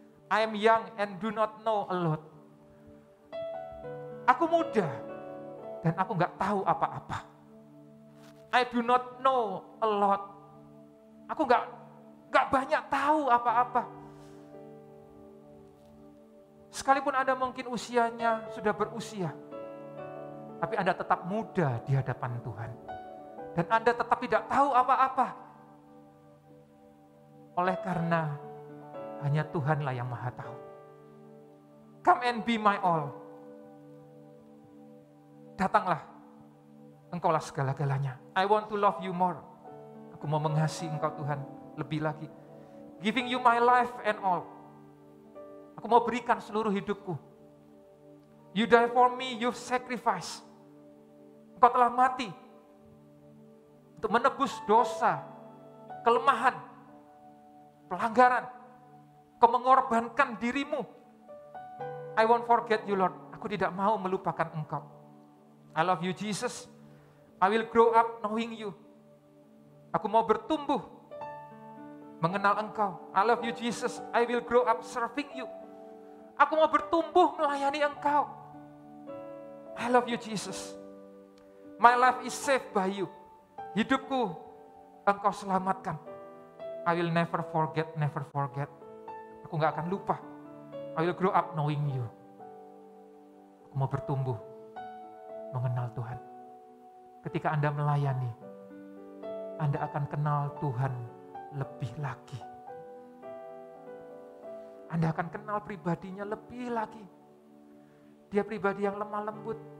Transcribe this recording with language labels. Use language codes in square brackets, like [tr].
[en] I am young and do not know a lot. [id] Aku muda dan aku nggak tahu apa-apa. [en] I do not know a lot. [id] Aku nggak banyak tahu apa-apa. Sekalipun Anda mungkin usianya sudah berusia. Tapi Anda tetap muda di hadapan Tuhan. Dan Anda tetap tidak tahu apa-apa. Oleh karena hanya Tuhanlah yang Maha tahu. [en] Come and be my all. [id] Datanglah, Engkaulah segala-galanya. [en] I want to love you more. [id] Aku mau mengasihi Engkau Tuhan lebih lagi. [en] Giving you my life and all. [id] Aku mau berikan seluruh hidupku. [en] You die for me, you sacrifice. [id] Engkau telah mati untuk menebus dosa, kelemahan, pelanggaran. Kau mengorbankan dirimu. [en] I won't forget you, Lord. [id] Aku tidak mau melupakan Engkau. [en] I love you, Jesus. I will grow up knowing you. [id] Aku mau bertumbuh mengenal Engkau. [en] I love you, Jesus. I will grow up serving you. [id] Aku mau bertumbuh melayani Engkau. [en] I love you, Jesus. My life is saved by you. [id] Hidupku Engkau selamatkan. [en] I will never forget, never forget. [id] Aku gak akan lupa. [en] I will grow up knowing you. [id] Aku mau bertumbuh mengenal Tuhan. Ketika Anda melayani, Anda akan kenal Tuhan lebih lagi. Anda akan kenal pribadinya lebih lagi. Dia pribadi yang lemah lembut.